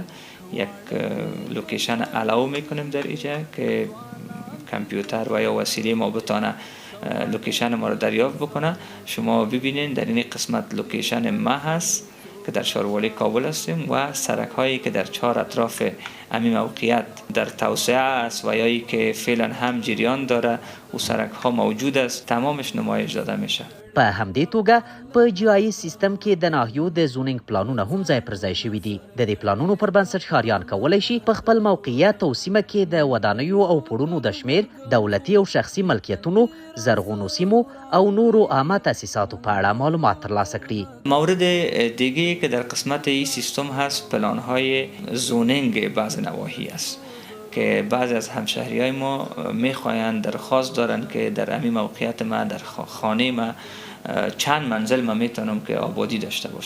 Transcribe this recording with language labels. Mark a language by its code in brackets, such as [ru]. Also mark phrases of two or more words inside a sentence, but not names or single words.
[fa] یک لوکیشن الاو میکنیم در اینجا که کامپیوتر و یا وسیله ما بتانه لوکیشن ما رو دریافت بکنه. شما ببینید در این قسمت لوکیشن ما هست که در ښاروالۍ کابل هستیم و سرک هایی که در 4 اطراف امی موقعیت در توسعه است و یا که فعلا هم جریان داره و سرک ها موجود است، تمامش نمایش داده میشه. [ps] په همدې توګه په جایز سیستم کې د ناحیو د زونینګ پلانونه هم ځای پر ځای شوي دي. د دې پلانونو پر بنسټ ښاریان کولی شي په خپل موقعیت او سیمه کې د ودانیو او پوړونو د شمیر، دولتي او شخصي ملکیتونو، زرغونو سیمو او نورو عامه تاسیساتو په اړه معلومات ترلاسه کړي. [fa] مورد دیگه که در قسمت این سیستم هست پلان های زونینگ بعض نواحی است که بعضی از همشهری های ما میخواین درخواست دارن که در امی موقعیت ما در خانه ما چند منزل ما میتونم که آبادی داشته باشم.